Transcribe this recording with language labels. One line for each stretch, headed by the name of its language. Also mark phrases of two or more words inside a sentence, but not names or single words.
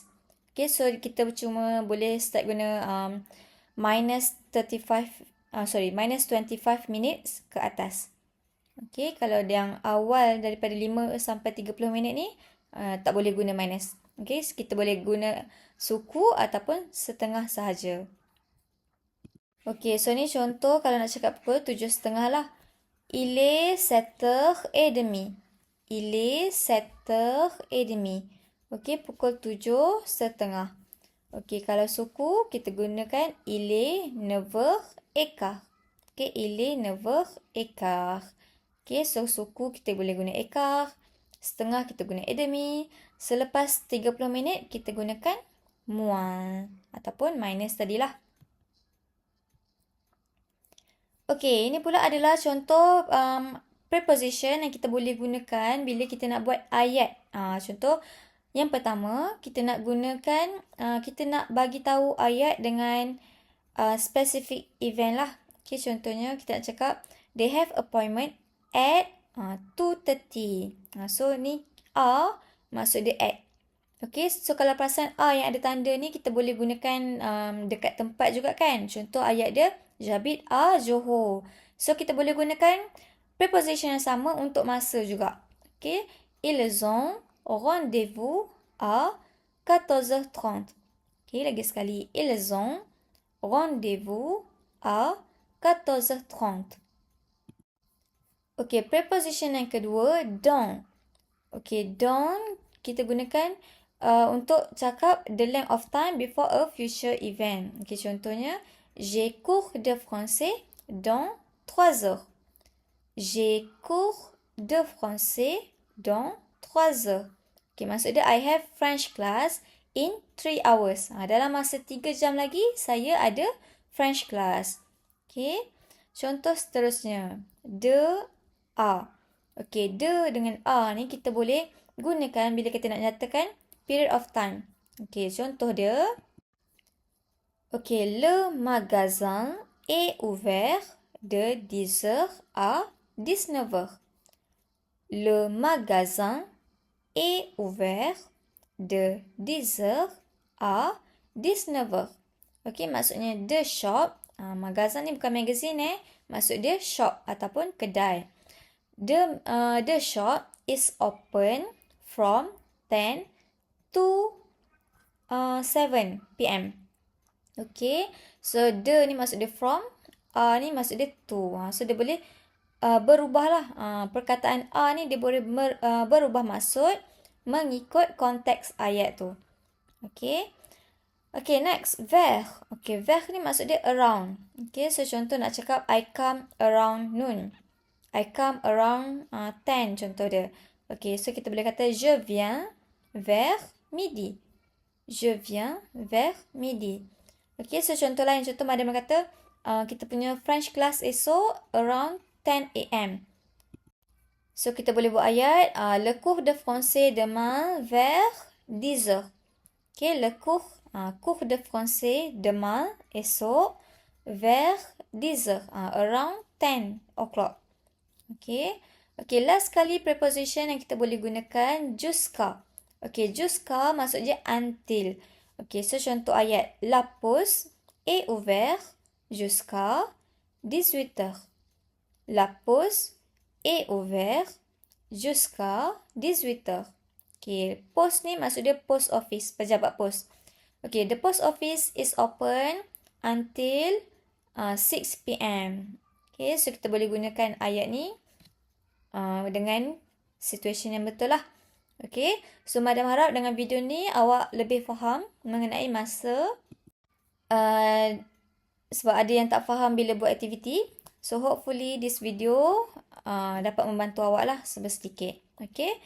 Malay: Okey, so kita cuma boleh start guna minus 25 minutes ke atas. Okey, kalau yang awal daripada 5 sampai 30 minit ni tak boleh guna minus. Okey, kita boleh guna suku ataupun setengah sahaja. Okey, so ni contoh kalau nak cakap pukul 7.30 lah.
French: Il est 7h30. Il est 7h30.
Malay: Okey, pukul 7.30. Okey, kalau suku kita gunakan
French: il est 9h15. Okey, il est 9h15.
Malay: Okey, so suku kita boleh guna écart. Setengah kita guna
French: et demi.
Malay: Selepas 30 minit kita gunakan moins ataupun minus tadilah. Okey, ini pula adalah contoh preposition yang kita boleh gunakan bila kita nak buat ayat. Contoh yang pertama, kita nak gunakan, kita nak bagi tahu ayat dengan
English: specific event
Malay: lah. Okey, contohnya kita nak cakap,
English: they have appointment at 2:30. So,
Malay: ni maksud dia at. Okey, so kalau perasan yang ada tanda ni, kita boleh gunakan dekat tempat juga kan. Contoh ayat dia,
French: j'habite à Johor.
Malay: So, kita boleh gunakan preposition yang sama untuk masa juga. Okey,
French: ils ont rendez-vous à 14h30.
Malay: Okey, lagi sekali.
French: Ils ont rendez-vous à 14h30.
Malay: Okey, preposition yang kedua, dans. Okey, dans kita gunakan untuk cakap
English: the length of time before a future event.
Malay: Okey, contohnya,
French: j'ai cours de français dans 3 heures. J'ai cours de français dans 3 heures.
English: Okey,
Malay: maksud dia
English: I have French class in 3 hours.
Malay: Dalam masa 3 jam lagi, saya ada
English: French class.
Malay: Okey, contoh seterusnya.
French: De a.
Malay: Okey, de dengan a ni kita boleh gunakan bila kita nak nyatakan
English: period of time.
Malay: Okey, contoh dia. Okey,
French: le magasin est ouvert de 10h à 19h. Le magasin est ouvert de 10h à 19h.
Malay: Okey, maksudnya
English: the shop.
Malay: Magazine ni bukan magazine Maksud dia shop ataupun kedai.
English: The shop is open from 10 to 7 PM.
Malay: Okay, so the ni maksud dia from, ni maksud dia to. So dia boleh berubah lah. Perkataan ni dia boleh berubah maksud mengikut konteks ayat tu.
English: Okay. Okay, next,
French: vers.
Malay: Okay, vers ni maksud dia around. Okay, so contoh nak cakap
English: I come around noon. I come around 10 contoh dia.
Malay: Okay, so kita boleh kata
French: je viens vers midi. Je viens vers midi.
Malay: Okay, so contoh lain. Contoh madam kata, kita punya
English: French class
Malay: esok
English: around 10 AM.
Malay: So, kita boleh buat ayat,
French: le cours de français demain vers 10 heures. Okay, le cours de français demain esok vers 10 heures.
English: Around 10 o'clock. Okay.
Malay: Okay, last kali preposition yang kita boleh gunakan,
French: jusqu'à.
Malay: Okay, jusqu'à maksudnya until. Okay, so contoh ayat.
French: La pause est ouverte jusqu'à 18 heures. La pause est ouverte jusqu'à 18 heures.
Malay: Okay, post ni maksud dia
English: post office,
Malay: pejabat pos.
English: Okay, the post office is open until 6 p.m.
Malay: Okay, so kita boleh gunakan ayat ni dengan situation yang betul lah. Okay, so Madam harap dengan video ni awak lebih faham mengenai masa sebab ada yang tak faham bila buat aktiviti.
English: So hopefully this video
Malay: dapat membantu awak lah sedikit.